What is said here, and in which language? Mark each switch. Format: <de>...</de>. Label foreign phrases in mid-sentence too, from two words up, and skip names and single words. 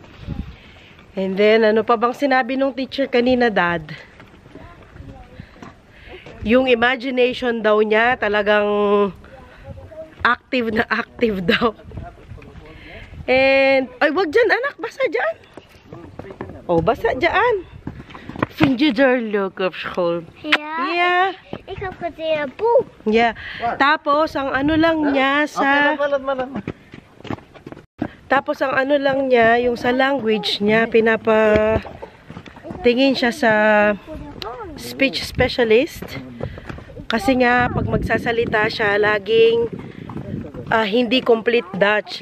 <en>And then</en> <tl>ano pa bang sinabi nung teacher kanina, Dad? Yung imagination daw niya talagang active na active daw. And, ay wag dyan anak, basa dyan. Oh, basa dyan.</tl> <nl>Vind je er leuk op school? Ja,</nl> <en>Yeah.</en> <nl>ik heb gezien een boek.</nl> <en>Yeah.</en> <tl>Tapos, ang lang niya sa... Tapos, ang lang niya, yung sa language niya, tingin siya sa</tl> <en>speech specialist.</en> <tl>Kasi nga, pag magsasalita siya, laging hindi</tl> <en>complete Dutch.</en>